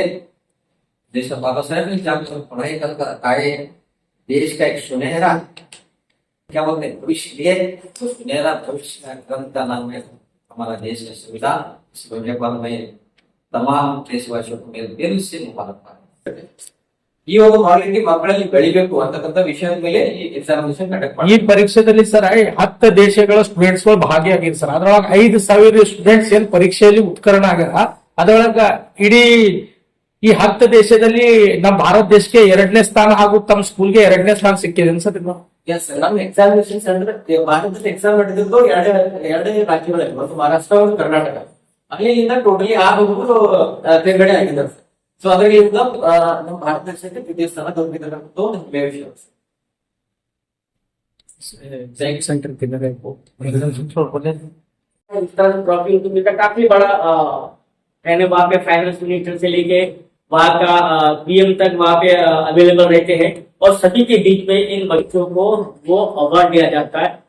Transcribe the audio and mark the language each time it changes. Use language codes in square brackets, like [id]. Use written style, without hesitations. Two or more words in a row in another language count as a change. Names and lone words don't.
[hi] जैसे बाबा साहब ने जब पढ़ाई कर आए, देश का एक सुनहरा क्या बोलते हैं भविष्य लिए, तो सुनहरा भविष्य का ग्रंथ का नाम है हमारा देश का संविधान. इस वजह पर मैं तमाम देशवासियों को मेरे दिल से मुबारकबाद. [kn] ಈ ಒಂದು ಕ್ವಾಲಿಟಿ ಮಕ್ಕಳಲ್ಲಿ ಬೆಳಿಬೇಕು ಅಂತಕ್ಕಂಥ ವಿಷಯದ ಮೇಲೆ ಈ [en] examination conduct [kn] ಮಾಡಿ. ಈ ಪರೀಕ್ಷೆಯಲ್ಲಿ ಸರ್ 10 ದೇಶಗಳ ಸ್ಟೂಡೆಂಟ್ಸ್ ಗಳು ಭಾಗಿಯಾಗಿದ್ರು ಸರ್. ಅದ್ರೊಳಗೆ 5,000 ಸ್ಟೂಡೆಂಟ್ಸ್ ಏನ್ ಪರೀಕ್ಷೆಯಲ್ಲಿ ಉತ್ಕರ್ಣ ಆಗ್ಯಾರ. ಅದ್ರೊಳಗ ಇಡೀ ಈ 10 ದೇಶದಲ್ಲಿ ನಮ್ಮ ಭಾರತ ದೇಶಕ್ಕೆ 2ನೇ ಸ್ಥಾನ ಹಾಗೂ ತಮ್ಮ ಸ್ಕೂಲ್ಗೆ 2ನೇ ಸ್ಥಾನ ಸಿಕ್ಕಿದೆ ಅನ್ಸುತ್ತೆ. ನಮ್ಮ ಎಕ್ಸಾಮಿನೇಷನ್ ಅಂದ್ರೆ ಭಾರತದ ಎಕ್ಸಾಮ್ ನಡೆದಿದ್ದು 2 ರಾಜ್ಯಗಳಲ್ಲಿ, ಒಂದು ಮಹಾರಾಷ್ಟ್ರ ಮತ್ತು ಕರ್ನಾಟಕ. ಅಲ್ಲಿಂದ ಟೋಟಲಿ 6 ತೇರ್ಗಡೆ ಆಗಿದ್ದಾರೆ. ಸೊ ಅದರಿಂದ ನಮ್ಮ ಭಾರತ ದೇಶಕ್ಕೆ 2ನೇ ಸ್ಥಾನ ದೊರಕಿದಂತದ್ದು ಒಂದು ಹೆಮ್ಮೆಯ ವಿಷಯ. [hi] ट्रॉफी का काफी बड़ा है. वहाँ पे [en] finance minister [hi] से लेके वहाँ का PM तक वहाँ पे अवेलेबल रहते हैं और सभी के बीच में इन बच्चों को वो अवार्ड दिया जाता है.